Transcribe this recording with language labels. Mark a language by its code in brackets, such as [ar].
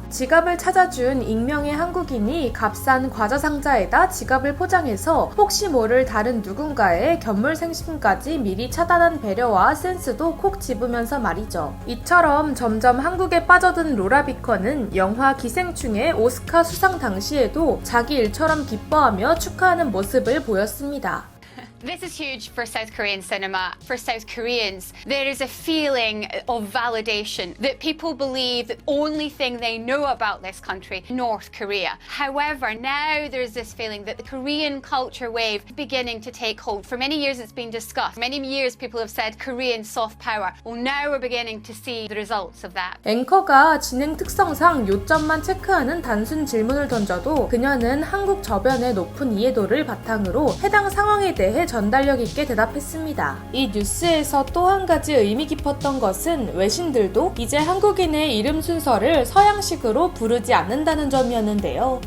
[ko] 지갑을 찾아준 익명의 한국인이 값싼 과자 상자에다 지갑을 포장해서 혹시 모를 다른 누군가의 견물생심까지 미리 차단한 배려와 센스도 콕 집으면서 말이죠. 이처럼 점점 한국에 빠져든 로라 비컨은 영화 기생충의 오스카 수상 당시에도 자기 일처럼 기뻐하며 축하하는 모습을 보였습니다. [en] This is huge for South Korean cinema. For South Koreans, there is a feeling of validation that people believe the only thing they know about this country, North Korea. However, now there's this feeling that the Korean culture wave is beginning to take hold. For many years it's been discussed. For many years people have said Korean soft power. Well, now we're beginning to see the results of that. [ko] 앵커가 진행 특성상 요점만 체크하는 단순 질문을 던져도 그녀는 한국 저변의 높은 이해도를 바탕으로 해당 상황에 대해 전달력 있게 대답했습니다. 이 뉴스에서 또 한 가지 의미 깊었던 것은 외신들도 이제 한국인의 이름 순서를 서양식으로 부르지 않는다는 점이었는데요.